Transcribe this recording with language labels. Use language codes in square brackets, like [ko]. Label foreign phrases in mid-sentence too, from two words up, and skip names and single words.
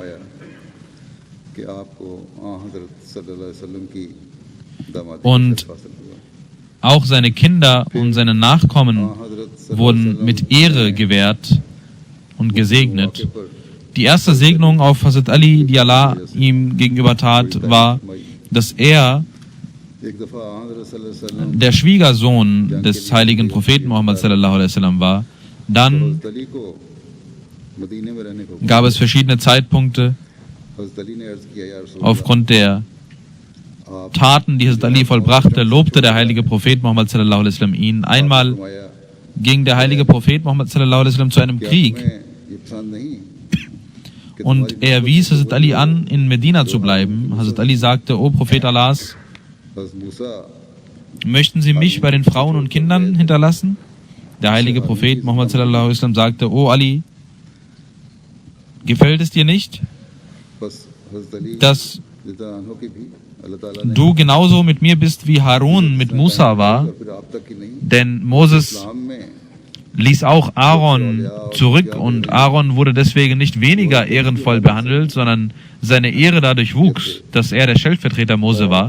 [de] Und auch seine Kinder und seine Nachkommen wurden mit Ehre gewährt und gesegnet. Die erste Segnung auf Hazrat Ali, die Allah ihm gegenüber tat, war, dass er der Schwiegersohn des heiligen Propheten Muhammad [ar] صلى الله عليه وسلم [de] war. Dann gab es verschiedene Zeitpunkte aufgrund der Taten, die Hazrat Ali vollbrachte, lobte der heilige Prophet Muhammad [ar] صلى الله عليه وسلم [de] ihn. Einmal ging der heilige Prophet Muhammad [ar] صلى الله عليه وسلم [de] zu einem Krieg und er wies Hazrat Ali an, in Medina zu bleiben. Hazrat Ali sagte: O Prophet Allahs, möchten Sie mich bei den Frauen und Kindern hinterlassen? Der heilige Prophet Muhammad [ar] صلى الله عليه وسلم [de] sagte: O Ali, gefällt es dir nicht, dass du genauso mit mir bist, wie Harun mit Musa war? Denn Moses ließ auch Aaron zurück und Aaron wurde deswegen nicht weniger ehrenvoll behandelt, sondern seine Ehre dadurch wuchs, dass er der Stellvertreter Mose war.